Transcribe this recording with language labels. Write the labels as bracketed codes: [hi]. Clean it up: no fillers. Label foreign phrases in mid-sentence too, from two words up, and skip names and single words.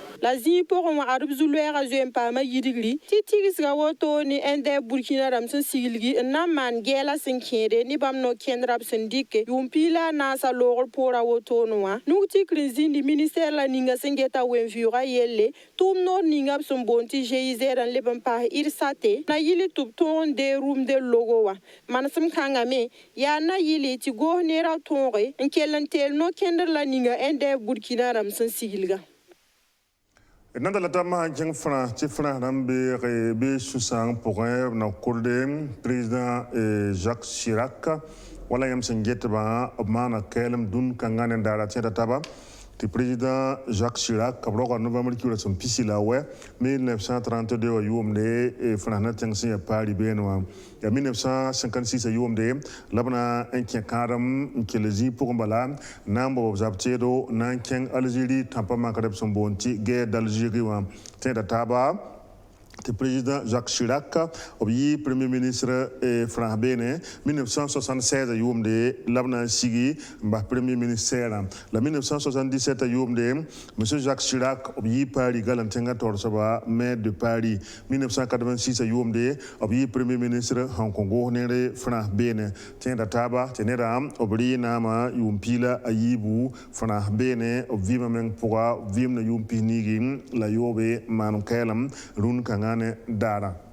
[mos] la zĩig pʋgẽ wã adb zu-loɛɛgã zoeen paama yidgri tɩ tigsga woto ne ndf burkina rãmb sẽn siglgi n na n maan gɛɛla sẽn kẽede ne bãmb no-kẽndra b sẽn dɩke yʋʋm piila a naasa loogr poorã wotone wã nug tikr n zĩndi ministɛɛr la ninga sẽn geta wen-vɩʋʋgã yelle tʋʋm noor ninga b sẽn boond tɩ GIZ n leb n paas irsate na yɩl tɩ b tõog n dee rʋmde logo wã manesem kãngame yaa na yɩle tɩ goos neerã tõoge n kell n teel no-kẽndr la ninga ndf burkina rãmb sẽn siglga d na la tãmb sãn kẽng France tɩ France rãmb bee sũ-sãang pʋgẽ b na kʋrde président Jacques Chirac wala yam sẽn getba b maana kɛɛlem dũn kãngã ne daara tẽeda taba tɩ président Jacques Chirac b roga novembre kiuura sẽn pisi la wɛ 1932 wa yʋʋmde fãsna tẽng sẽn yaa paari beene wã yaa 1956 a yʋʋmde la b na n kẽ kãadem n kell zĩig pʋgẽ bala na n bab b zab teedo na n kẽng Algérie tãmpa makd b sẽn boond tɩ [fr] guerre d'Algérie [mos] wã tẽeda taaba tɩ président Jacques Chirac b yɩ [fr] premier ministre [mos] France beene 1976 a yʋʋmde la b na n sigi n bas [fr] premier ministère [mos] la 1977 a yʋʋmde monsieur Jacques Chirac b yɩ Paris gal n tẽngã torsba [fr] maire de Paris [mos] 1986 a yʋʋmde b yɩ [fr] premier ministre [mos] sẽn kõn goos neer France beene tẽeda taaba tɩ neda b rɩɩ naama yʋʋm piila a yiibu France beene b vɩɩmã meng pʋga b vɩɩm na yʋʋm pis niigi la yoobe maan kɛɛlem rũn kãngã ne daara